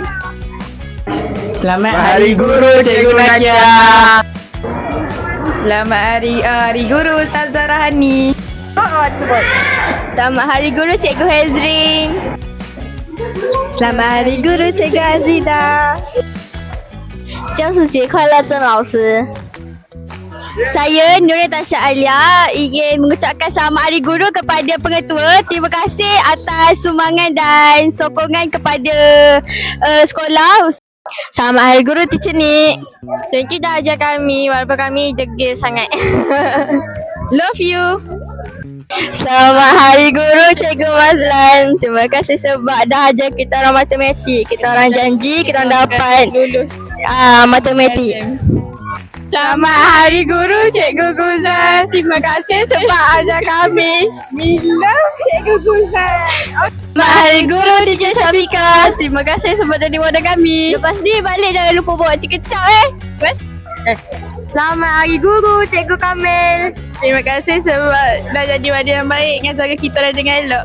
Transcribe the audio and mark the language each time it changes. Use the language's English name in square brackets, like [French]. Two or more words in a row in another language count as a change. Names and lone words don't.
[Malay] Selamat Hari Guru Cikgu Nadia. Selamat Hari Guru Ustazah Rahani. Selamat Hari Guru Cikgu Hezrin. Selamat Hari Guru Cikgu Azida. [Chinese] 教师节快乐，郑老师。 [Malay] Saya Nur Natasha Alia ingin mengucapkan selamat Hari Guru kepada pengetua. Terima kasih atas sumbangan dan sokongan kepada sekolah. Selamat Hari Guru Teacher Nik. [English] Thank you [Malay] dah ajar kami walaupun kami degil sangat. [English] Love you. [Malay] Selamat Hari Guru Cikgu Mazlan. Terima kasih sebab dah ajar kita orang matematik. Kita orang janji kita orang dapat lulus matematik. Selamat Hari Guru Cikgu Guzan. Terima kasih sebab ajar kami. [English] We love Cikgu Guzan. [Malay] Selamat Hari Guru Teacher Syafika. Terima kasih sebab jadi wadah kami. Lepas ni balik jangan lupa bawa cik kecap Selamat Hari Guru Cikgu Kamil. Terima kasih sebab dah jadi wadah yang baik ngajar kita orang dengan elok.